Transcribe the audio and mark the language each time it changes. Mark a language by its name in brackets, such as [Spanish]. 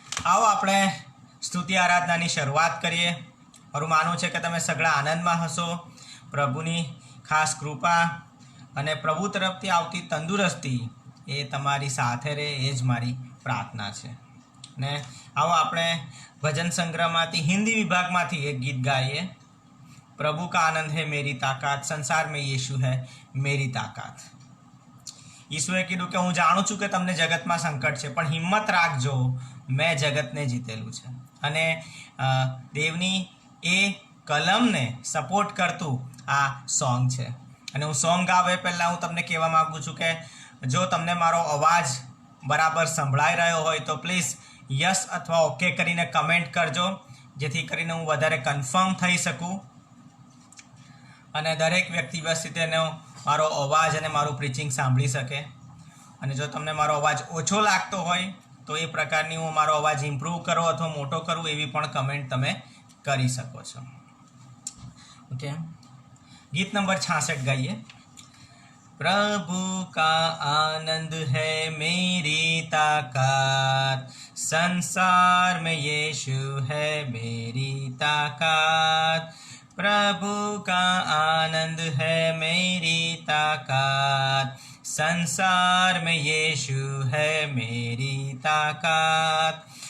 [Gujarati] આવો આપણે સ્તુતિ આરાધનાની શરૂઆત કરીએ। મારું માનવું છે કે તમે સગળા આનંદમાં હશો। પ્રભુની ખાસ કૃપા અને પ્રભુ તરફથી આવતી તંદુરસ્તી એ તમારી સાથે રહે એ જ મારી પ્રાર્થના છે। ને આવો આપણે ભજન સંગ્રહમાંથી હિન્દી વિભાગમાંથી એક ગીત ગાઈએ। [Hindi] प्रभु का आनंद है मेरी ताकत, संसार में यीशु है मेरी ताकत। [Gujarati] ઈશુએ કીધું કે હું જાણું છું કે તમને જગતમાં સંકટ છે, પણ હિંમત રાખજો, મેં જગતને જીતેલું છે। અને દેવની એ કલમને સપોર્ટ કરતું આ સોંગ છે। અને હું સોંગ ગાવે પહેલાં હું તમને કહેવા માગું છું કે જો તમને મારો અવાજ બરાબર સંભળાઈ રહ્યો હોય તો પ્લીઝ યસ અથવા ઓકે કરીને કમેન્ટ કરજો, જેથી કરીને હું વધારે કન્ફર્મ થઈ શકું અને દરેક વ્યક્તિ વ્યવસ્થિત એનો મારો અવાજ અને મારું પ્રીચિંગ સાંભળી શકે। અને જો તમને મારો અવાજ ઓછો લાગતો હોય તો એ પ્રકારની હું મારો અવાજ ઇમ્પ્રૂવ કરો અથવા મોટો કરું એવી પણ કમેન્ટ તમે કરી શકો છો। ઓકે, ગીત નંબર 66 ગાઈએ। [Hindi] प्रभु का आनंद है मेरी ताकत, संसार में यीशु है मेरी ताकत। प्रभु का आनंद है मेरी ताकत, संसार में यीशु है मेरी ताकत।